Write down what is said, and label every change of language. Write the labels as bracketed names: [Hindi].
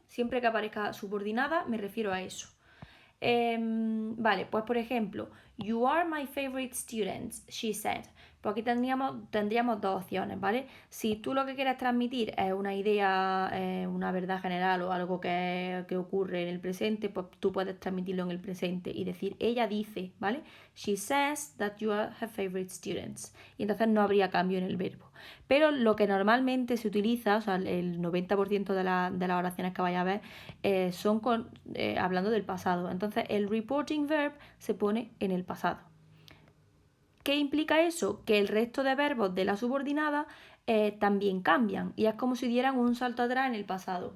[Spanish] Siempre que aparezca subordinada me refiero a eso. Vale, pues por ejemplo, [English] you are my favorite student, she said. [Spanish] Pues aquí tendríamos dos opciones, ¿vale? Si tú lo que quieres transmitir es una idea, una verdad general o algo que ocurre en el presente, pues tú puedes transmitirlo en el presente y decir, ella dice, ¿vale? [English] She says that you are her favorite students. [Spanish] Y entonces no habría cambio en el verbo. Pero lo que normalmente se utiliza, o sea, el 90% de las oraciones que vaya a ver, son hablando del pasado. Entonces el reporting verb se pone en el pasado. ¿Qué implica eso? Que el resto de verbos de la subordinada también cambian y es como si dieran un salto atrás en el pasado.